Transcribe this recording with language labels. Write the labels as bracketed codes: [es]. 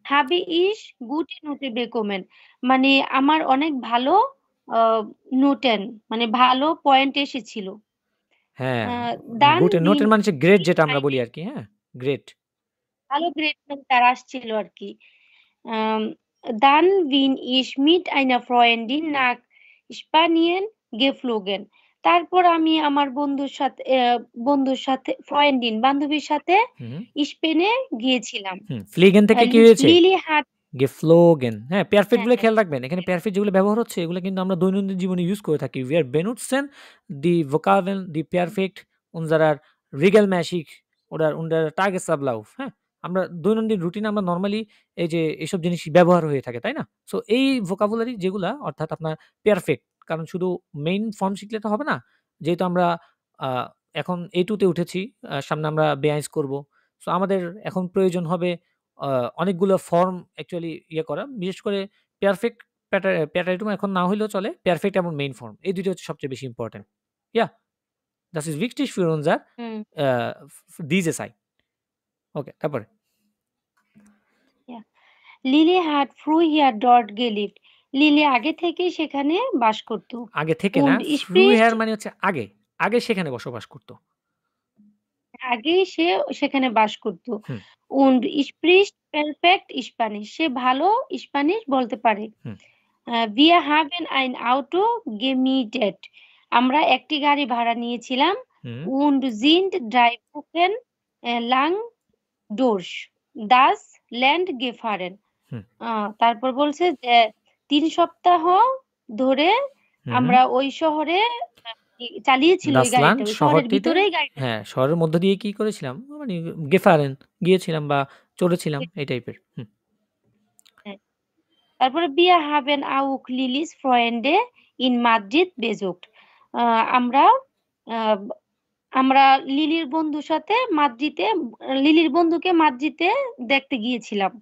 [de] habe ich gute Note bekommen. [bn] মানে আমার অনেক ভালো নোটেন মানে ভালো পয়েন্ট এসেছিল। হ্যাঁ, [de] Dann গুটের bin [bn] নোটের মানে হচ্ছে গ্রেড যেটা আমরা [de] eine [bn] বলি আরকি, হ্যাঁ? গ্রেড। ভালো গ্রেড তার আসছিল আরকি। [de] Dann bin ich mit einer Freundin nach Spanien geflogen. [bn] তারপর আমি আমার বন্ধুর সাথে বান্ধবীর সাথে হুম। স্পেনে গিয়েছিলাম। ফ্লিগেন থেকে কি হয়েছে? [de] লিলি হাট [bn] geflogen হ্যাঁ, পেরফেক্ট গুলো হ্যাঁ, খেয়াল রাখবেন। এখানে পেরফেক্ট যেগুলো ব্যবহার হচ্ছে এগুলো কিন্তু আমরা দৈনন্দিন জীবনে ইউজ করে থাকি। [de] Wir benutzen die Vokabeln, die perfekt unserer regelmäßig oder unter Tagesablauf হ্যাঁ? [bn] আমরা দৈনন্দিন রুটিনে আমরা নরমালি এই যে এসব জিনিস ব্যবহার হয়ে থাকে, তাই না? সো এই ভোকাবুলারি যেগুলা অর্থাৎ আপনার পেরফেক্ট কারণ শুধু মেইন ফর্ম শিখলে তো হবে না। যেহেতু আমরা আ এখন A2 তে উঠেছি, সামনে আমরা বেয়াইজ করব। সো আমাদের এখন প্রয়োজন হবে আ অনেকগুলো ফর্ম অ্যাকচুয়ালি করা। বিশেষ করে পারফেক্ট প্যাটারিটুম এখন না হইলেও চলে। পারফেক্ট এবং মেইন ফর্ম। এই ২ টা হচ্ছে সবচেয়ে বেশি important. [de] Ja, das ist wichtig für unser হুম, diese Zeit. [bn] ওকে, তারপরে? [de] ja. লিলি হাট früher dort gelebt. [bn] লিলি আগে থেকেই সেখানে বাস করত। আগে থেকে না, [de] Und früher spricht [bn] মানে হচ্ছে আগে। আগে সেখানে বসবাস করত। আগেই সে সেখানে বাস করত। হুম, [de] Und spricht [en] perfect Spanish. [bn] সে ভালো স্প্যানিশ বলতে পারে। হুম, [de] Wir haben ein Auto gemietet. [bn] আমরা একটি গাড়ি ভাড়া নিয়েছিলাম। হুম, [de] Und sind 3 Wochen lang durch das Land gefahren. হুম, [bn] তারপর বলছে যে ৩ সপ্তাহ ধরে হুম। আমরা ওই শহরে চালিয়েছিল ওই [de] দাসলান [bn] গাড়িটা। ওই শহরের শহরটিতে ভিতরেই গাড়িটা হ্যাঁ, শহরের মধ্য দিয়ে কি করেছিলাম? মানে গেফারেন গিয়েছিলাম বা চড়েছিলাম এই টাইপের। হুম, হ্যাঁ। তারপরে [de] Wir haben auch Lilis Freunde in Madrid besucht. [bn] আ আমরা আ আমরা লিলির বন্ধুকে মাদ্রিদে দেখতে গিয়েছিলাম।